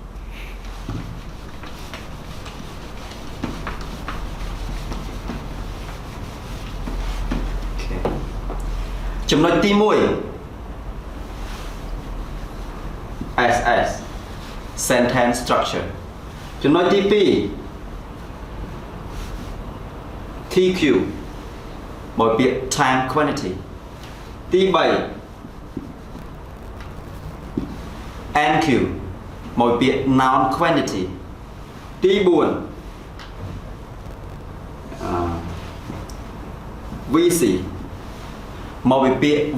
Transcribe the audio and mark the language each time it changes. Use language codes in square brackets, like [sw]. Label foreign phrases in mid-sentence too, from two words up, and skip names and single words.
[km] ចំណុចទី1 SS [en] sentence structure [km] ចំណុចទី2 TQ មកពាក្យ [en] time quantity [km] ទី3 NQ មកពាក្យ [en] noun quantity [km] ទី4 VC មកពីពាក្យ